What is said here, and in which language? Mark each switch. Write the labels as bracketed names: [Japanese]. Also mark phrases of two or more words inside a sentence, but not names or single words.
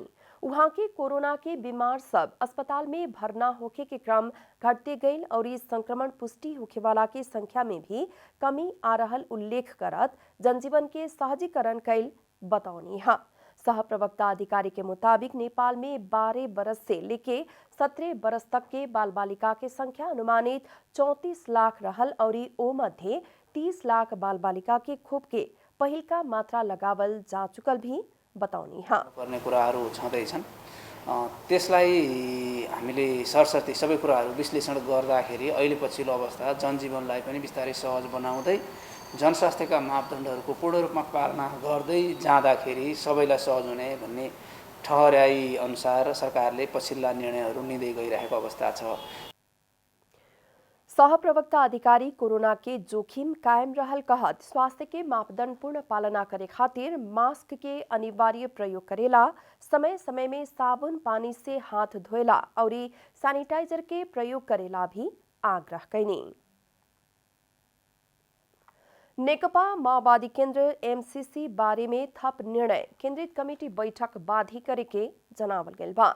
[Bhojpuri] वहां के कोरोना के बीमार सब अस्पताल में भरना होके के क्रम घटते गई और इस संक्रमण पुष्टि होखे वाला के संख्या में भी कमी आ रहल उल्लेख करत जनजीवन के सहजीकरण कैल बतौनी है। सह प्रवक्ता अधिकारी के मुताबिक नेपाल में 12 बरस से लेके 17 बरस तक के बाल बालिका के संख्या अनुमानित 34 लाख रहल और ओ मध्य 30 लाख बाल बालिका के खोप के पहिल का मात्रा लगावल जा चुकल भी बताउनी है। [Nepali] पर्ने कुराहरू छँदैछन् त्यसलाई हामीले सरसर्ती सबै कुराहरू विश्लेषण गर्दाखेरि अहिले पछिल्लो अवस्था जनजीवनलाई पनि बिस्तारै सहज बनाउँदै जनस्वास्थ्यका मापदण्डहरूको पूर्ण रूपमा पालना गर्दै जाँदाखेरि सबैलाई सहज हुने भन्ने ठहर्याई अनुसार सरकारले पछिल्ला निर्णयहरू लिँदै गइरहेको अवस्था छ। [Bhojpuri] सह प्रवक्ता अधिकारी कोरोना के जोखिम कायम रहल कहत स्वास्थ्य के मापदंड पूर्ण पालना करे खातिर मास्क के अनिवार्य प्रयोग करेला, समय समय में साबुन पानी से हाथ धोएला और सैनिटाइजर के प्रयोग करेला भी आग्रह कैनी। नेकपा माओवादी केन्द्र एमसीसी बारे में थप निर्णय केंद्रित कमेटी बैठक बाधी करे के जनावल गेल बा।